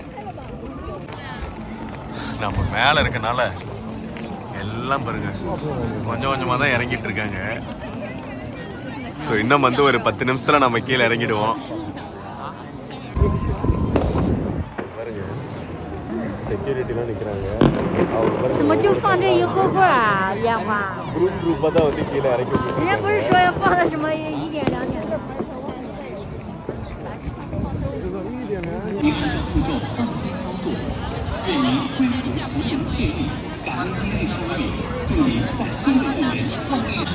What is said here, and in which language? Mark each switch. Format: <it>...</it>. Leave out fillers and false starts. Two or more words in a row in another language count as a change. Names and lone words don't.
<ta>நம்ம மேலே இருக்கனால எல்லாம் பாருங்க கொஞ்சம் கொஞ்சமாக தான் இறங்கிட்டு இருக்காங்க. ஸோ இன்னும் வந்து ஒரு 10 நிமிஷத்தில் நம்ம கீழே இறங்கிடுவோம். செக்யூரிட்டிலாம் நிற்கிறாங்க.</ta> <zh>怎么就放这一盒盒啊？烟花？</zh> <ta>குரூப்பாக தான் வந்து கீழே இறக்கி விட்டுருக்காங்க.</ta> <zh>人家不是说要放的什么1点2点的？愿您恢复平静，感恩今日收益，祝您在新的一年旺</zh>